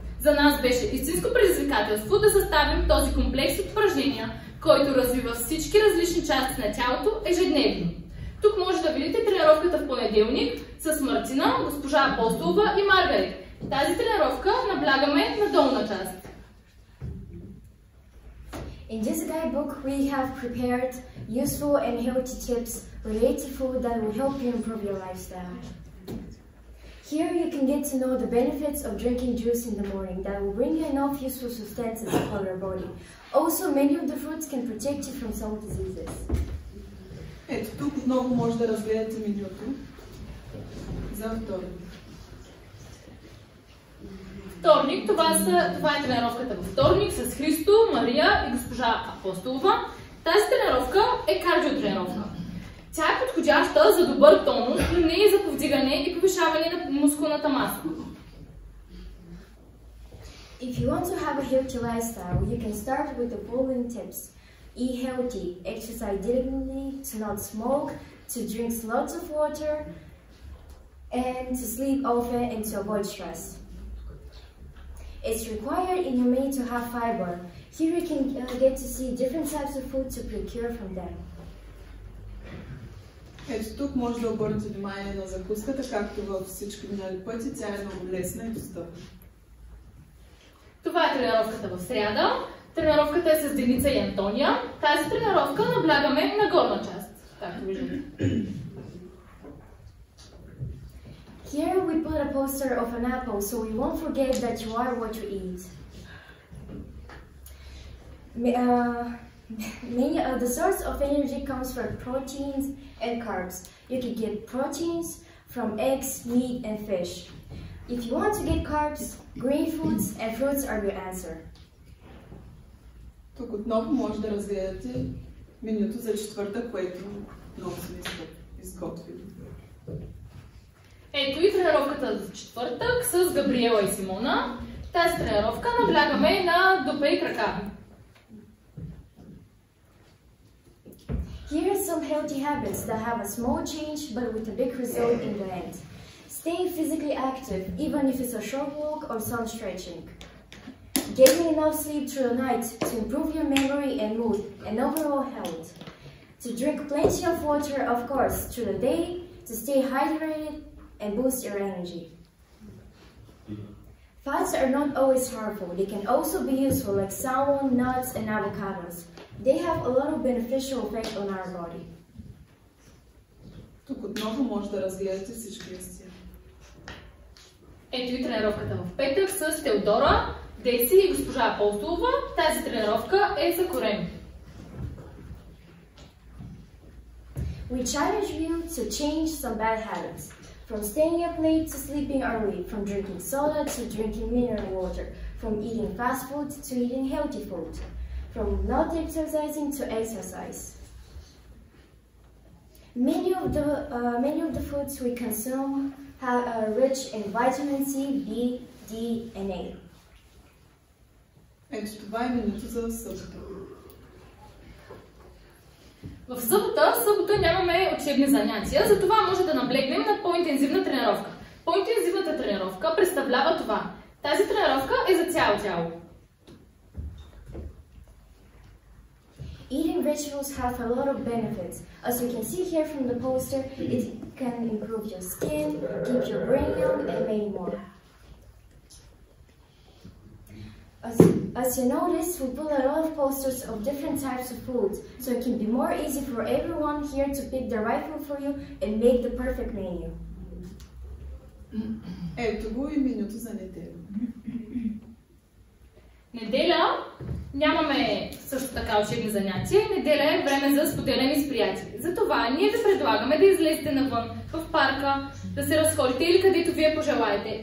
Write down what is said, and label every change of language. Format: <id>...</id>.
<bg>За нас беше истинско предизвикателство да съставим този комплекс от упражнения, който развива всички различни части на тялото ежедневно. Тук може да видите тренировката в понеделник с Мартина, госпожа Апостолова и Маргарет. Тази тренировка наблягаме на долна част.</bg> <en>In this guidebook, we have prepared useful and healthy tips related to food that will help you improve your lifestyle. Here you can get to know the benefits of drinking juice in the morning that will bring you enough useful substances for your body. Also, many of the fruits can protect you from some diseases.</en> <bg>Ето тук отново може да разгледате менюто за вторник. Вторник, това е тренировката във вторник с Христо, Мария и госпожа Апостолова. Тази тренировка е кардиотренировка. Тя е подходяща за добър тонус, но не и за повдигане и повишаване на мускулната маса.</bg> <en>If you want to have a healthy lifestyle, you can start with the following tips. Eat healthy, exercise diligently, to not smoke, to drink lots of water, and to sleep often and to avoid stress. It's required in your meal to have fiber. Here you can get to see different types of food to procure from them.</en> <bg>Ето тук може да обърнете внимание на закуската, както във всички минали пъти, тя е много лесна и достъпна. Това е тренировката в сряда. Тренировката е с Деница и Антония. Тази тренировка наблягаме на горна част, както виждате.</bg> <en>Here we put a poster of an apple so we won't forget that you are what you eat. The source of energy comes from proteins and carbs. You can get proteins from eggs, meat, and fish. If you want to get carbs, green foods and fruits are your answer.</en> <bg>Тук отново може да разгледате менюто за четвъртък, което много сме изготвили. Ето и тренировката за четвъртък с Габриела и Симона. В тази тренировка наблягаме на дупе и крака.</bg> <en>Here are some healthy habits that have a small change but with a big result in the end. Staying physically active, even if it's a short walk or some stretching. Getting enough sleep through the night to improve your memory and mood and overall health. To drink plenty of water, of course, through the day to stay hydrated and boost your energy. Fats are not always harmful. They can also be useful, like salmon, nuts, and avocados. They have a lot of beneficial effect on our body.</en> <bg>Тук отново може да разгледате всички листия. Ето и тренировката в петък с Теодора, Деси и госпожа Апостолова. Тази тренировка е за кореми.</bg> <en>We challenge you to change some bad habits. From staying up late to sleeping early, from drinking soda to drinking mineral water, from eating fast food to eating healthy food, from not exercising to exercise. Many of the foods we consume are rich in vitamin C, B, D, and A.</en> <bg>Ето това е менюто за събота. В събота нямаме учебни занятия, затова може да наблегнем на по-интензивна тренировка. По-интензивната тренировка представлява това. Тази тренировка е за цяло тяло.</bg> <en>Eating vegetables have a lot of benefits. As you can see here from the poster, it can improve your skin, keep your brain young, and many more. As you notice, we put a lot of posters of different types of foods, so it can be more easy for everyone here to pick the right food for you and make the perfect menu.</en> <bg>Ето го и менюто за неделя. Неделя нямаме също така учебни занятия. Неделя е време за споделяне с приятели. Затова ние ви предлагаме да излезете навън, в парка, да се разходите или където вие пожелаете.</bg>